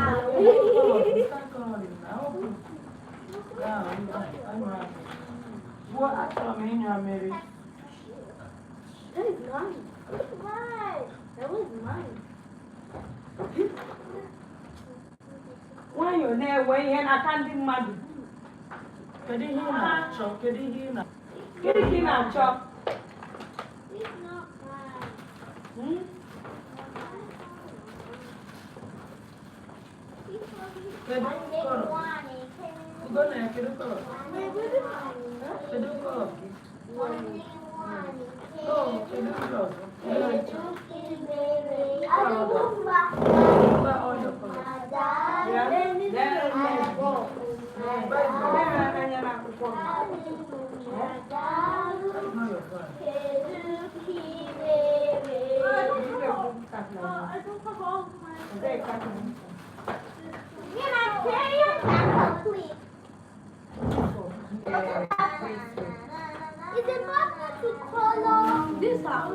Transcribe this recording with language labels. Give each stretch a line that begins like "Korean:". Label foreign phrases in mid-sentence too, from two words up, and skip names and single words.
English: What actually mean you are married? That is mine. Why? That was mine. When you're there, when you're not candy mad.
Igbo: Kedu ihe ị na-achọ? Kedu ihe ị na? Gịnị ka ị na-achọ?
English: It's not mine. Hmm?
Igbo: Kedu
English: I didn't
Igbo: kọrọ?
English: want it.
Igbo: Ugo na kedu kọrọ? Kedu kọrọ gị? Oh, kedu ndị ọzọ? Kedu ọzọ? Mgbe ọ yọkọrọ. Ya? Lee go. Lee anya n'akwụkwọ gị.
English: Not your phone. Is it possible to color this out?